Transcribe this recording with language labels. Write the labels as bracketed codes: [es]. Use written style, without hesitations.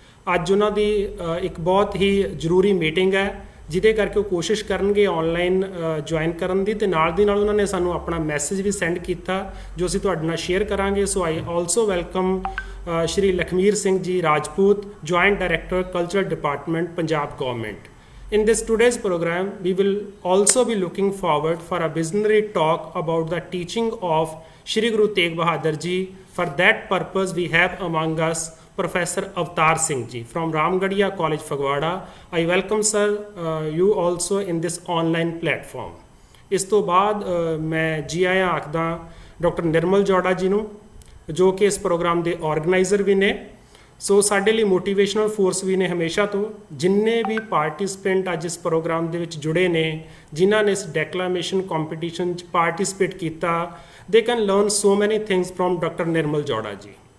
[pa] ਅੱਜ ਉਹਨਾਂ ਦੀ ਇੱਕ ਬਹੁਤ ਹੀ ਜ਼ਰੂਰੀ ਮੀਟਿੰਗ ਹੈ ਜਿਹਦੇ ਕਰਕੇ ਉਹ ਕੋਸ਼ਿਸ਼ ਕਰਨਗੇ ਆਨਲਾਈਨ ਜੁਆਇਨ ਕਰਨ ਦੀ, ਤੇ ਨਾਲ ਦੀ ਨਾਲ ਉਹਨਾਂ ਨੇ ਸਾਨੂੰ ਆਪਣਾ ਮੈਸੇਜ ਵੀ ਸੈਂਡ ਕੀਤਾ ਜੋ ਅਸੀਂ ਤੁਹਾਡੇ ਨਾਲ ਸ਼ੇਅਰ ਕਰਾਂਗੇ। [en] So I also welcome Shri Lakhmir Singh ji Rajput, joint director cultural department Punjab government. In this today's program, we will also be looking forward for a visionary talk about the teaching of Shri Guru Tegh Bahadur Ji. For that purpose, we have among us Professor Avtar Singh Ji from Ramgarhia College, Fagwada. I welcome sir you also in this online platform. [pa] ਇਸ ਤੋਂ ਬਾਅਦ ਮੈਂ ਜੀ ਆਇਆਂ ਆਖਦਾ doctor ਨਿਰਮਲ ਜੋੜਾ ਜੀ ਨੂੰ ਜੋ ਕਿ ਇਸ ਪ੍ਰੋਗਰਾਮ ਦੇ ਆਰਗੇਨਾਈਜ਼ਰ ਵੀ ਨੇ। ਸੋ ਸਾਡੇ ਲਈ ਮੋਟੀਵੇਸ਼ਨਲ ਫੋਰਸ ਵੀ ਨੇ ਹਮੇਸ਼ਾ ਤੋਂ। ਜਿੰਨੇ ਵੀ ਪਾਰਟਿਸਪੈਂਟ ਅੱਜ ਇਸ ਪ੍ਰੋਗਰਾਮ ਦੇ ਵਿੱਚ ਜੁੜੇ ਨੇ, ਜਿਨ੍ਹਾਂ ਨੇ ਇਸ ਡੈਕਲਾਮੇਸ਼ਨ ਕੰਪੀਟੀਸ਼ਨ 'ਚ ਪਾਰਟਿਸਿਪੇਟ ਕੀਤਾ, [en] they can learn so many things from [pa] ਡਾਕਟਰ ਨਿਰਮਲ ਜੋੜਾ ਜੀ।